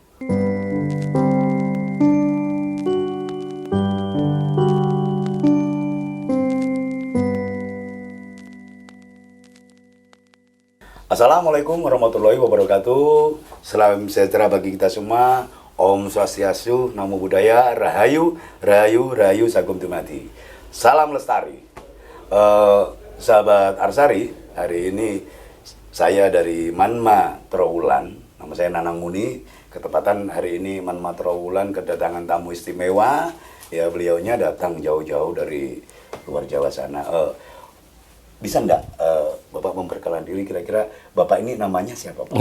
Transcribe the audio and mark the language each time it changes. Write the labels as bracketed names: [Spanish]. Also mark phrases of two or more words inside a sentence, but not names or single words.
[Arabic] السلام عليكم ورحمة الله وبركاته. [Indonesian] Salam sejahtera bagi kita semua. [Balinese] Om Swastiastu, [Pali] Namo Buddhaya, [Javanese] Rahayu, Rahayu, Rahayu, Sagung Dumadi. [Indonesian] Salam lestari. Sahabat Arsari, hari ini saya dari Manma Trowulan. Nama saya Nanang Muni. Ketepatan hari ini Manma Trowulan kedatangan tamu istimewa. Ya, beliaunya datang jauh-jauh dari luar Jawa sana. Bisa enggak Bapak memperkenalkan diri, kira-kira Bapak ini namanya siapa Pak?